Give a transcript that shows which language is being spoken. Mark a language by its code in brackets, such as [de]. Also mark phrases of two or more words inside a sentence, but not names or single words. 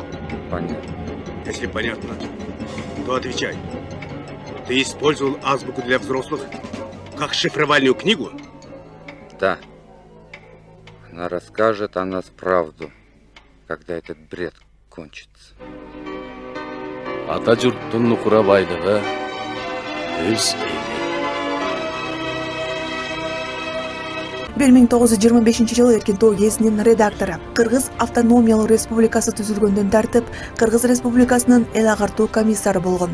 [ru] Понятно. Если понятно, то отвечай. Ты использовал азбуку для взрослых как шифровальную книгу? Да. Она расскажет о нас правду, когда этот бред кончится. [ky] Ата журттун нукура байдыгы өз эли. 1925 жылы Эркинтоо гезитинин редактору. Кыргыз автономиялык республикасы түзүлгөндөн тартып, Кыргыз республикасынын эл агартуу комиссары болгон.